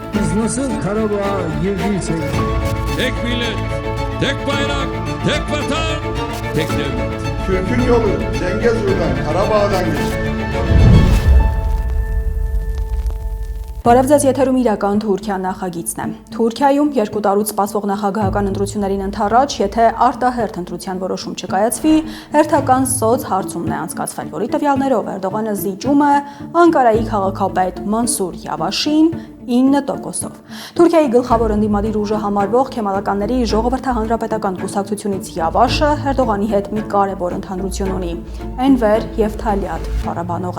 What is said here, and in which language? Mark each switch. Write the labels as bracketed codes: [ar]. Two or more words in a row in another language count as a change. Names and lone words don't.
[tr] nasıl Karabağ'a girdiysek. Tek millet, tek bayrak, tek vatan, tek devlet. Türk'ün yolu Zengezur'dan, Karabağ'dan geçti. [hy] Բարև ձեզ եթերում իրական Թուրքիա նախագիծն է։ Թուրքիայում 2 տարուց սպասվող նախագահական ընտրություններին ընդառաջ, եթե արտահերթ ընտրության որոշում չկայացվի, հերթական սոցհարցումն է անցկացվել, որի տվյալներով Էրդողանը զիջում է Անկարայի քաղաքապետ Մանսուր Յավաշին 9%-ով։ Թուրքիայի գլխավոր ընդդիմադիր ուժը համարվող Քեմալականների ժողովրդահանրապետական կուսակցությունից Յավաշը Էրդողանի հետ մի կարևոր ընդհանրություն ունի՝ Էնվեր եւ Թալիատ Ղարաբանող է։